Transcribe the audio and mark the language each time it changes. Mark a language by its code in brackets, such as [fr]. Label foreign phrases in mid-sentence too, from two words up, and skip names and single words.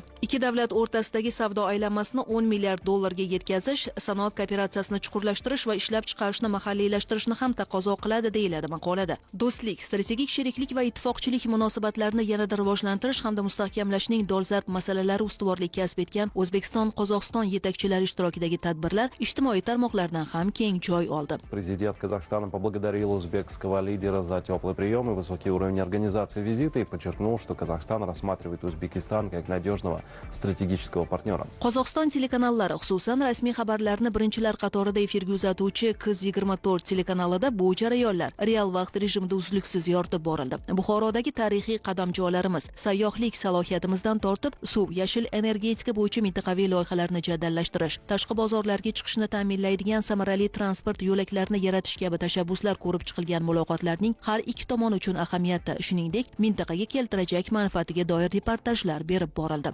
[uz] Ikki davlat o'rtasidagi savdo aylanmasini 10 milliard dollarga yetkazish, sanoat kooperatsiyasini chuqurlashtirish va ishlab chiqarishni mahalliylashtirishni ham taqozo qiladi deyiladi maqolada. Do'stlik, strategik sheriklik va ittifoqchilik munosabatlarini yanada rivojlantirish hamda mustahkamlashning dolzarb masalalari ustuvor kasb etgan O'zbekiston-Qozog'iston yetakchilari ishtirokidagi tadbirlar ijtimoiy tarmoqlardan ham keng joy oldi. [ru] Президент Казахстана поблагодарил узбекского лидера за теплый прием и высокий уровень организации визита и подчеркнул, что Казахстан рассматривает Узбекистан как надежного стратегического партнера. [uz] Qozog'iston telekanallari, xususan rasmiy xabarlarni birinchilar qatorida efirga uzatuvchi Qiz 24 telekanalida bu jarayonlar real vaqt rejimida uzluksiz yoritib borildi. Buxorodagi tarixiy qadamjolarimiz, sayyohlik salohiyatimizdan tortib suv, yashil energetika bo'yicha mintaqaviy loyihalarni jadallashtirish, tashqi bozorlarga chiqishni ta'minlaydigan samarali transport yo'laklarini yaratish kabi tashabbuslar ko'rib chiqilgan muloqotlarning har ikki tomon uchun ahamiyati, shuningdek, mintaqaga keltirajak manfaatiga doir reportajlar berib borildi.